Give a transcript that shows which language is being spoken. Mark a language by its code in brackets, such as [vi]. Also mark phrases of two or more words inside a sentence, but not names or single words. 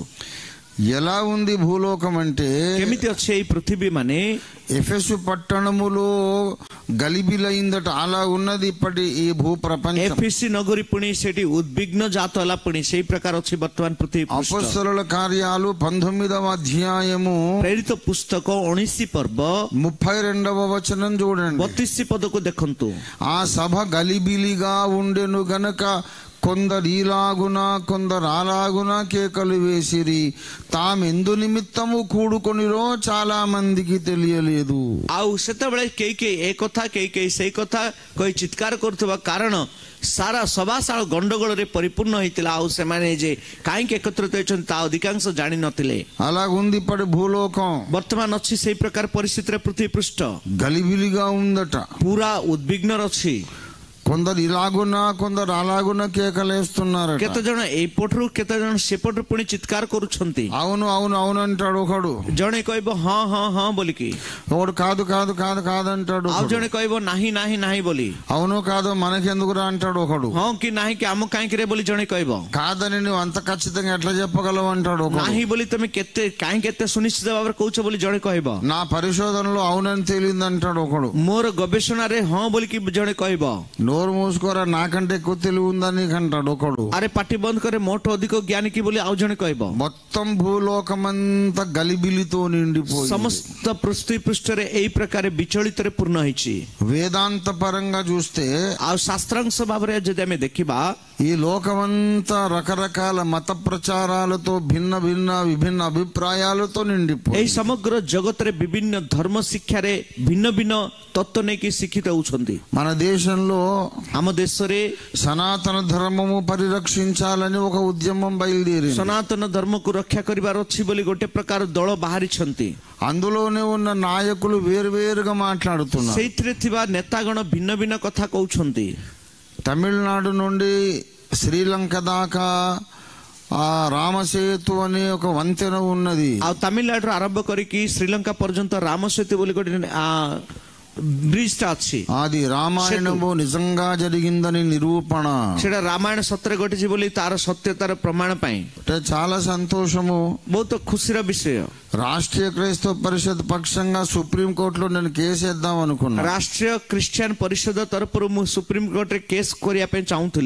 [te] ఎలా ఉంది భూలోకం అంటే, [or] କେମିତି ଅଛି ଏଇ ପୃଥିବୀ ମାନେ [te] ఎఫెసు పట్టణములో గలిబిలైందట, అలా ఉన్నది ఇప్పటి ఈ భూ ప్రపంచం. [or] ଏଫେସି ନଗରୀ ପୁଣି ସେଠି ଉଦ୍ବିଗ୍ନ ଜାତ ହେଲା, ପୁଣି ସେଇ ପ୍ରକାର ଅଛି ବର୍ତ୍ତମାନ ପୃଥିବୀ ପୃଷ୍ଠ. [te] అపొస్తలుల కార్యాలు 19వ అధ్యాయము [or] ପ୍ରେରିତ పుస్తକ 19 పర్ବ [te] 32వ వచనం చూడండి. [or] 32 పదకు ଦେଖନ୍ତୁ. [te] ఆ సభ గలిబిలిగా ఉండెను గనక కొందరు ఈలాగున కొందరు అలాగున కేకలు వేసిరి. తామెందు నిమిత్తము కూడుకొనిరో చాలా మందికి తెలియలేదు. [or] ଆଉ ସେତେବେଳେ କେହି କେହି ଏ କଥା କେହି କେହି ସେଇ କଥା କହି ଚିତ୍କାର କରୁଥିବା କାରଣ ସାରା ସଭାଶାଳ ଗଣ୍ଡଗୋଳରେ ପରିପୂର୍ଣ୍ଣ ହେଇଥିଲା. ଆଉ ସେମାନେ ଯେ କାହିଁକି ଏକତ୍ରିତ ହେଇଛନ୍ତି ତା ଅଧିକାଂଶ ଜାଣିନଥିଲେ. [te] అలాగుంది ఇప్పటి భూలోకం. [or] ବର୍ତ୍ତମାନ ଅଛି ସେଇ ପ୍ରକାର ପରିସ୍ଥିତିରେ ପୃଥିବୀ ପୃଷ୍ଠ [te] గలిబిలిగా ఉందట. [or] ପୁରା ଉଦ୍ବିଗ୍ନ ଅଛି. [te] కొందరు ఇలాగున్నా కొందరు అలాగున్నా కేకలేస్తున్నారు. [or] କେତେ ଜଣ ଏଇପଟରୁ କେତେ ଜଣ ସେପଟରୁ ପୁଣି ଚିତ୍କାର କରୁଛନ୍ତି. [te] అవును అవును అవును అంటాడు ఒకడు, [or] ଜଣେ କହିବ ହଁ ହଁ ହଁ ବୋଲିକି, [te] ఒకడు కాదు కాదు కాదు కాదు అంటాడు, [or] ଆଉ ଜଣେ କହିବ ନାହିଁ ନାହିଁ ନାହିଁ ବୋଲି, [te] అవును కాదు మనకెందుకురా అంటాడు ఒకడు, [or] ହଁ କି ନାହିଁ କି ଆମ କାହିଁକି ରେ ବୋଲି ଜଣେ କହିବ, [te] కాదని నువ్వు అంత ఖచ్చితంగా ఎట్లా చెప్పగలవు అంటాడు ఒకడు, [or] ନାହିଁ ବୋଲି ତମେ କେତେ କାହିଁକି ଏତେ ସୁନିଶ୍ଚିତ ଭାବରେ କହୁଛ ବୋଲି ଜଣେ କହିବ, [te] నా పరిశోధనలో అవునని తేలింది అంటాడు ఒకడు, [or] ମୋର గବେଷଣାରେ ହଁ ବୋଲିକି ଜଣେ କହିବ, [te] నోరు మూసుకోరా నాకంటే ఎక్కువ తెలివి ఉందని అంటాడు ఒకడు, [or] ଆରେ ପାଟି ବନ୍ଦ କରେ ମୋଠୁ ଅଧିକ ଜ୍ଞାନୀ କି ବୋଲି ଆଉ ଜଣେ କହିବ. [te] మొత్తం భూలోకమంతా గలిబిలితో నిండిపోయి [or] ସମସ୍ତ ପୃథ୍వୀ ପୃଷ୍ଠରେ ଏଇ ପ୍ରକାର ବିଚଳିତରେ ପୂର୍ଣ୍ଣ ହେଇଛି. [te] వేదాంత పరంగా చూస్తే [or] ଆଉ ଶାସ୍ତ୍ରାଂଶ ଭାବରେ ଯଦି ଆମେ ଦେଖିବା, [te] ఈ లోకమంతా రకరకాల మత ప్రచారాలతో భిన్న భిన్న విభిన్న అభిప్రాయాలతో నిండిపోయి [or] ଏହି ସମଗ୍ର ଜଗତରେ ବିଭିନ୍ନ ଧର୍ମ ଶିକ୍ଷାରେ ଭିନ୍ନ ଭିନ୍ନ ତତ୍ତ୍ୱ ନେଇକି ଶିକ୍ଷିତ ହେଉଛନ୍ତି. [te] మన దేశంలో [or] ଆମ ଦେଶରେ [te] సనాతన ధర్మము పరిరక్షించాలని ఒక ఉద్యమం బయలుదేరింది. [or] ସନାତନ ଧର୍ମକୁ ରକ୍ଷା କରିବାର ଅଛି ବୋଲି ଗୋଟେ ପ୍ରକାର ଦଳ ବାହାରିଛନ୍ତି. [te] అందులోనే ఉన్న నాయకులు వేరువేరుగా మాట్లాడుతున్నారు. [or] ସେଇଥିରେ ଥିବା ନେତାଗଣ ଭିନ୍ନ ଭିନ୍ନ କଥା କହୁଛନ୍ତି. [te] తమిళనాడు నుండి శ్రీలంక దాకా ఆ రామసేతు అనే ఒక వంతెన ఉన్నది. [or] ଆଉ ତାମିଲନାଡୁରୁ ଆରମ୍ଭ କରିକି ଶ୍ରୀଲଙ୍କା ପର୍ଯ୍ୟନ୍ତ ରାମ ସେତୁ ବୋଲି ଗୋଟେ ବ୍ରିଜ ଟା ଅଛି. [te] అది రామాయణము నిజంగా జరిగిందని నిరూపణ. [or] ସେଟା ରାମାୟଣ ସତରେ ଘଟିଛି ବୋଲି ତାର ସତ୍ୟତାର ପ୍ରମାଣ ପାଇଁ [te] అంటే చాలా సంతోషము, [or] ବହୁତ ଖୁସିର ବିଷୟ. [te] రాష్ట్రీయ క్రైస్తవ పరిషత్ పక్షంగా సుప్రీంకోర్టులో నేను కేసు వేద్దాం అనుకున్నా. [or] ରାଷ୍ଟ୍ରୀୟ ଖ୍ରୀଷ୍ଟିଆନ ପରିଷଦ ତରଫରୁ ମୁଁ ସୁପ୍ରିମକୋର୍ଟରେ କେସ୍ କରିବା ପାଇଁ ଚାହୁଁଥିଲି.